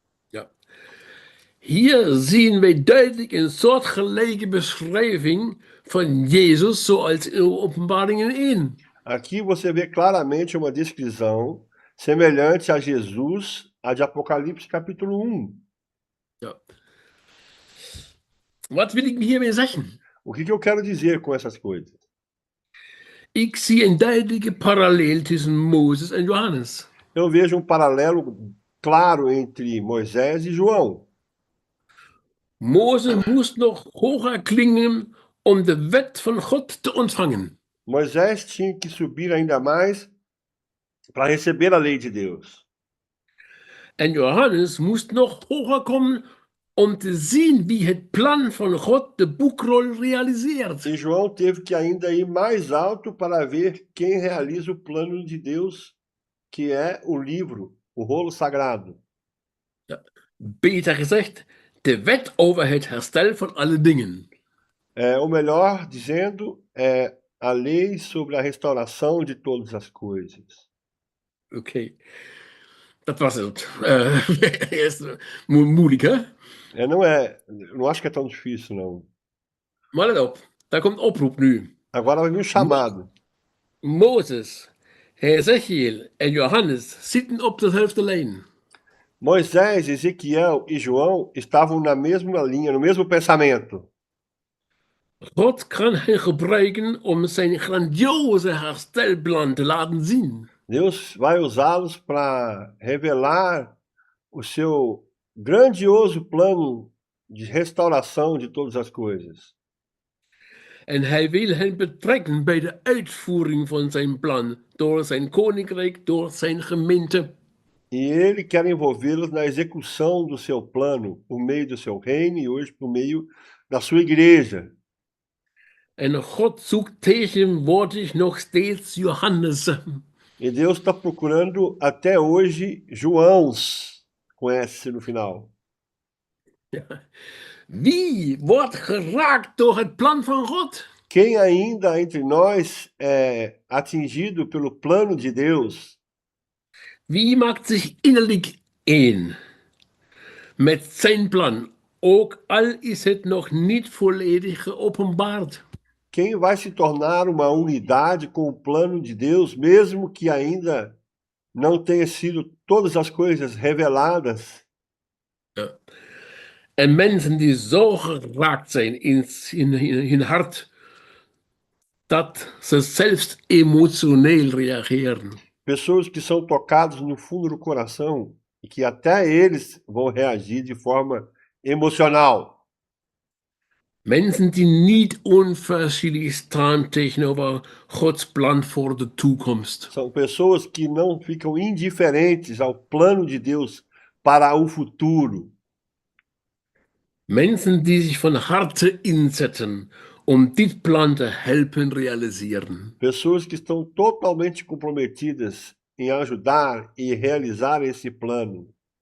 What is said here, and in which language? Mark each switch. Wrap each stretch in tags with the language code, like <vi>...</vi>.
<nl>Ja. Hier zien wij duidelijk een soortgelijke beschrijving van Jezus zoals in Openbaringen 1.</nl> <pt>Aqui você vê claramente uma descrição semelhante a Jesus, a de Apocalipse capítulo 1.</pt> <nl>Ja. Wat wil ik hiermee zeggen?</nl> <pt>O que eu quero dizer com essas coisas?</pt> <nl>Ik zie een duidelijke parallel tussen Mozes en Johannes.</nl> <pt>Eu vejo um paralelo claro entre Moisés e João.</pt> <nl>Mozes moest nog hoger klingen om de wet van God te ontvangen.</nl> <pt>Moisés tinha que subir ainda mais para receber a lei de Deus.</pt> <nl>En Johannes moest nog hoger komen om te zien wie het plan van God de boekrol realiseert.</nl> <pt>E João teve que ainda ir mais alto para ver quem realiza o plano de Deus, que é o livro, o rolo sagrado.</pt> <nl>Ja. Beter gezegd, de wet over het herstel van alle dingen.</nl> <pt>Ou melhor dizendo, a lei sobre a restauração de todas as coisas.</pt> <nl>Oké, dat was het. Eerst moeilijk, hè?</nl> <pt>Não acho que é tão difícil, não.</pt> <nl>Maar let op, daar komt oproep nu.</nl> <pt>Agora vai vir um chamado.</pt> <nl>Mozes, Ezekiel en Johannes zitten op dezelfde lijn.</nl> <pt>Moisés, Ezequiel e João estavam na mesma linha, no mesmo pensamento.</pt> <nl>God kan hen gebruiken om zijn grandioze herstelplan te laten zien.</nl> <pt>Deus vai usá-los para revelar o seu grandioso plano de restauração de todas as coisas.</pt> <nl>En hij wil hen betrekken bij de uitvoering van zijn plan, door zijn koninkrijk, door zijn gemeente.</nl> <pt>E ele quer envolvê-los na execução do seu plano, por meio do seu reino e hoje por meio da sua igreja.</pt> <nl>En God zoekt tegenwoordig nog steeds Johannessen.</nl> <pt>E Deus está procurando até hoje Joãos, com S no final.</pt> <nl>Wie wordt geraakt door het plan van God?</nl> <pt>Quem ainda entre nós é atingido pelo plano de Deus?</pt> <nl>Wie maakt zich innerlijk één met zijn plan, ook al is het nog niet volledig geopenbaard?</nl> <pt>Quem vai se tornar uma unidade com o plano de Deus, mesmo que ainda não tenha sido todas as coisas reveladas?</pt> <nl>Ja. En mensen die zo geraakt zijn in hun hart, dat ze zelfs emotioneel reageren.</nl> <pt>Pessoas que são tocados no fundo do coração e que até eles vão reagir de forma emocional.</pt> <nl>Mensen die niet onverschillig staan tegenover Gods plan voor de toekomst.</nl> <pt>São pessoas que não ficam indiferentes ao plano de Deus para o futuro.</pt> <nl>Mensen die zich van harte inzetten om dit plan te helpen realiseren.</nl> <pt>Pessoas que estão totalmente comprometidas em ajudar e realizar esse plano.</pt>